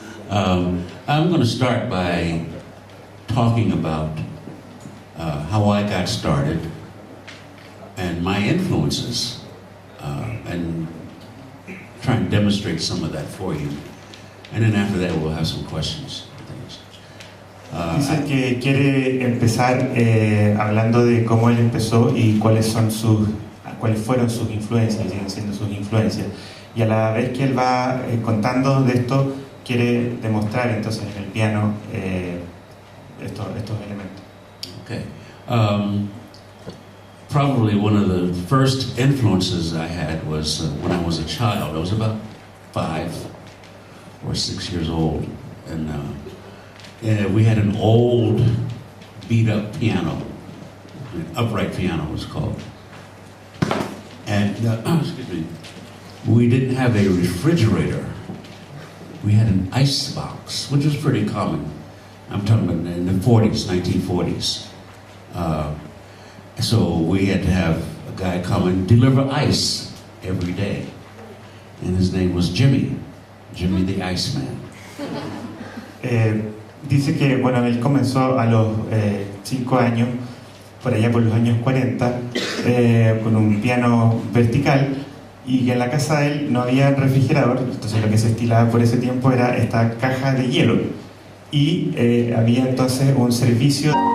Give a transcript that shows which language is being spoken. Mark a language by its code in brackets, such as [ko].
[en] I'm going to start by talking about how I got started and my influences, and try and demonstrate some of that for you. And then after that, we'll have some questions. [es] Dice que quiere empezar hablando de cómo él empezó y cuáles fueron sus influencias, y siguen siendo sus influencias. Y a la vez que él va contando de esto, quiere demostrar entonces en el piano estos elementos. [en] Okay. Probably one of the first influences I had was when I was a child. I was about 5 or 6 years old, and we had an old beat-up piano, an upright piano it was called. And excuse me, we didn't have a refrigerator. We had an ice box, which was pretty common. I'm talking about in the 40s, 1940s. So we had to have a guy come and deliver ice every day. And his name was Jimmy the Iceman. [es] Dice que, bueno, él comenzó a los 5 años, por allá por los años 40, con un piano vertical, y que en la casa de él no había refrigerador, entonces lo que se estilaba por ese tiempo era esta caja de hielo, y había entonces un servicio.